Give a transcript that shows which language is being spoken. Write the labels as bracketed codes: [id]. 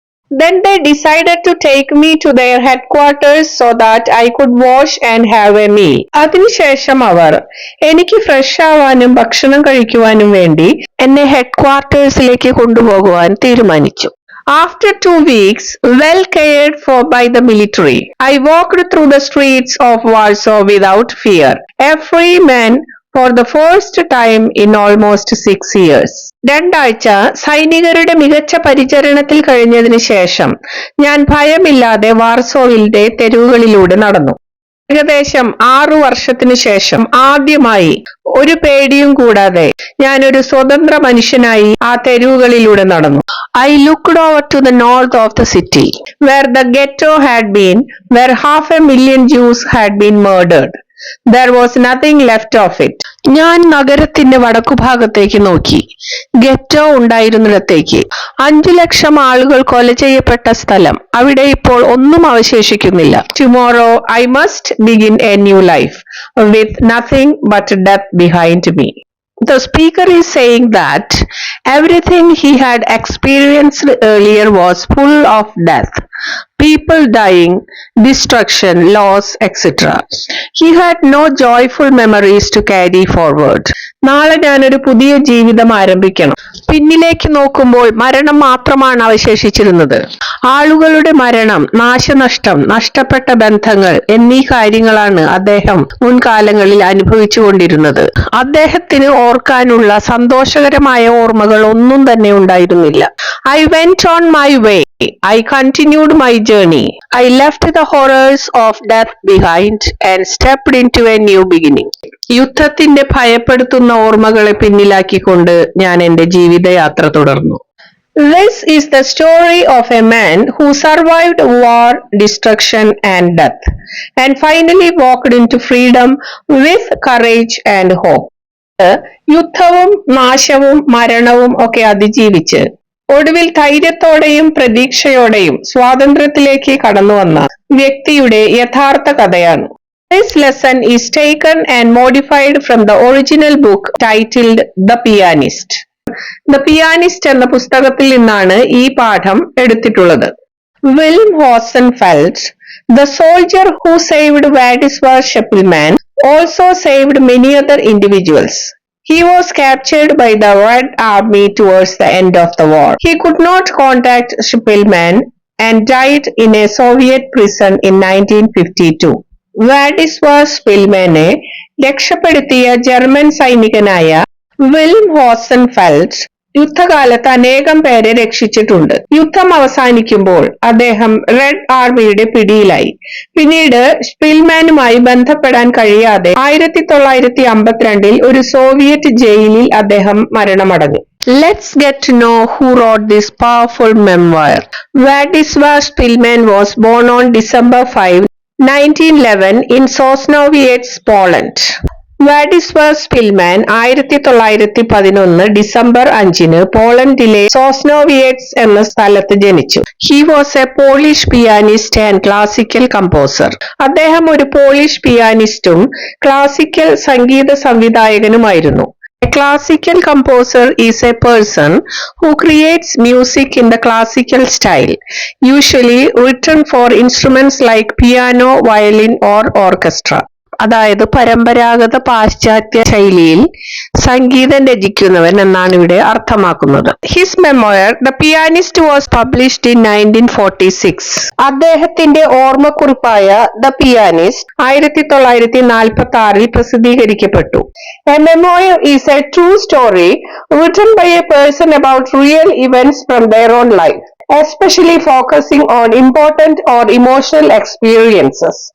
[en] Then they decided to take me to their headquarters so that I could wash and have a meal. [ml] അതിനുശേഷം അവർ എനിക്ക് fresh ആവാനും ഭക്ഷണം കഴിക്കുവാനും വേണ്ടി എന്നെ ഹെഡ്ക്വാർട്ടേഴ്സിലേക്ക് കൊണ്ടുപോകുവാൻ തീരുമാനിച്ചു. [en] After 2 weeks, well cared for by the military, I walked through the streets of Warsaw without fear. A free man for the first time in almost 6 years. [ml] 2 ആഴ്ച സൈനികരുടെ മികച്ച പരിചരണത്തിൽ കഴിഞ്ഞതിന് ശേഷം ഞാൻ ഭയമില്ലാതെ വാർസോവിന്റെ തെരുവുകളിലൂടെ നടന്നു. ഏകദേശം 6 വർഷത്തിനു ശേഷം ആദ്യമായി ഒരു പേടിയും കൂടാതെ ഞാൻ ഒരു സ്വതന്ത്ര മനുഷ്യനായി ആ തെരുവുകളിലൂടെ നടന്നു. [en] I looked over to the north of the city, where the ghetto had been, where 500,000 Jews had been murdered. There was nothing left of it. [ml] ഞാൻ നഗരത്തിന്റെ വടക്കുഭാഗത്തേക്ക് നോക്കി. ഗെറ്റോ ഉണ്ടായിരുന്നിടത്തേക്ക് 5 ലക്ഷം ആളുകൾ കൊല ചെയ്യപ്പെട്ട സ്ഥലം. അവിടെ ഇപ്പോൾ ഒന്നും അവശേഷിക്കുന്നില്ല. [en] Tomorrow I must begin a new life with nothing but death behind me. The speaker is saying that everything he had experienced earlier was full of death, people dying, destruction, loss, etc. He had no joyful memories to carry forward. [ml] നാളെ ഞാനൊരു പുതിയ ജീവിതം ആരംഭിക്കണം. പിന്നിലേക്ക് നോക്കുമ്പോൾ മരണം മാത്രമാണ് അവശേഷിച്ചിരുന്നത്. ആളുകളുടെ മരണം, നാശനഷ്ടം, നഷ്ടപ്പെട്ട ബന്ധങ്ങൾ എന്നീ കാര്യങ്ങളാണ് അദ്ദേഹം മുൻകാലങ്ങളിൽ അനുഭവിച്ചുകൊണ്ടിരുന്നത്. അദ്ദേഹത്തിന് ഓർക്കാനുള്ള സന്തോഷകരമായ ഓർമ്മകൾ ഒന്നും തന്നെ ഉണ്ടായിരുന്നില്ല. [en] I went on my way. I continued my journey. I left the horrors of death behind and stepped into a new beginning. [ml] യുദ്ധത്തിന്റെ ഭയപ്പെടുത്തുന്ന ഓർമ്മകളെ പിന്നിലാക്കിക്കൊണ്ട് ഞാൻ എന്റെ ജീവിതയാത്ര തുടർന്നു. [en] This is the story of a man who survived war, destruction and death and finally walked into freedom with courage and hope. [ml] യുദ്ധവും നാശവും മരണവും ഒക്കെ അതിജീവിച്ച് ഒടുവിൽ ധൈര്യത്തോടെയും പ്രതീക്ഷയോടെയും സ്വാതന്ത്ര്യത്തിലേക്ക് കടന്നുവന്ന വ്യക്തിയുടെ യഥാർത്ഥ കഥയാണ്. [en] This lesson is taken and modified from the original book titled The Pianist. [ml] The Pianist എന്ന പുസ്തകത്തിൽ നിന്നാണ് ഈ പാഠം എടുത്തിട്ടുള്ളത്. [en] Wilhelm Hosenfeld, the soldier who saved Władysław Szpilman, also saved many other individuals. He was captured by the Red Army towards the end of the war. He could not contact Szpilman and died in a Soviet prison in 1952. [ml] Władysław Szpilmane രക്ഷപ്പെടുത്തിയ German സൈനികനായ വിൽം ഹോസൻഫെൽഡ് യുദ്ധകാലത്ത് അനേകം പേരെ രക്ഷിച്ചിട്ടുണ്ട്. യുദ്ധം അവസാനിക്കുമ്പോൾ അദ്ദേഹം red ആർമിയുടെ പിടിയിലായി. പിന്നീട് സ്പിൽമാനുമായി ബന്ധപ്പെടാൻ കഴിയാതെ 1952 ഒരു സോവിയറ്റ് ജയിലിൽ അദ്ദേഹം മരണമടഞ്ഞു. [en] Let's get to know who wrote this powerful memoir. Władysław Szpilman was born on December 5, 1911 in Sosnowiec, Poland. [ml] Władysław Szpilman 1911 December 5 പോളണ്ടിലെ സോസ്നോവിയറ്റ്സ് എന്ന സ്ഥലത്ത് ജനിച്ചു. [en] He was a Polish pianist and classical composer. [ml] അദ്ദേഹം ഒരു polish പിയാനിസ്റ്റും classical Sangeetha സംവിധായകനുമായിരുന്നു. [en] A classical composer is a person who creates music in the classical style, usually written for instruments like piano, violin or orchestra. [ml] അതായത് പരമ്പരാഗത പാശ്ചാത്യ ശൈലിയിൽ സംഗീതം രചിക്കുന്നവൻ എന്നാണ് ഇവിടെ അർത്ഥമാക്കുന്നത്. [en] His memoir, The Pianist, was published in 1946. [ml] അദ്ദേഹത്തിന്റെ ഓർമ്മക്കുറിപ്പായ The Pianist 1946 പ്രസിദ്ധീകരിക്കപ്പെട്ടു. [en] A memoir is a true story written by a person about real events from their own life, especially focusing on important or emotional experiences.